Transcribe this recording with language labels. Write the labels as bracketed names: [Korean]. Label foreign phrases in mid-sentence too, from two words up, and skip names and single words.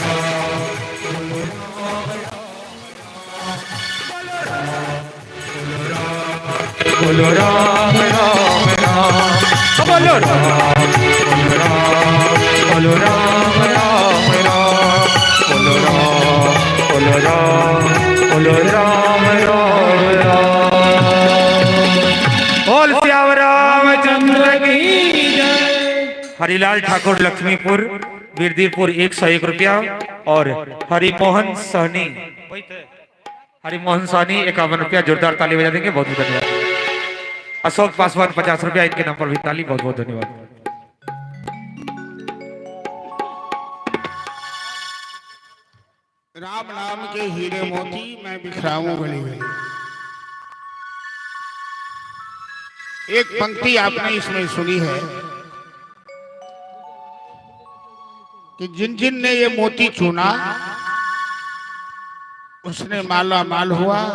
[Hindi] बोलो राम राम राम, बोलो राम, बोलो राम, बोलो राम राम राम, बोलो राम, बोलो राम, बोलो राम राम राम। बोल श्याम रामचंद्र की जय। हरिलाल ठाकुर लक्ष्मीपुर बिरदीपुर 101 रुपया, और हरिमोहन सहनी, हरिमोहन सहनी 51 रुपया। जोरदार ताली बजा देंगे, बहुत बहुत धन्यवाद। अशोक पासवान 50 रुपया, इनके नाम पर भी ताली, बहुत बहुत धन्यवाद। राम नाम के हीरे मोती मैं बिखराऊं गली गली। एक पंक्ति आपने इसमें सुनी है कि जिन जिन ने ये मोती चुना उसने माला माल हुआ।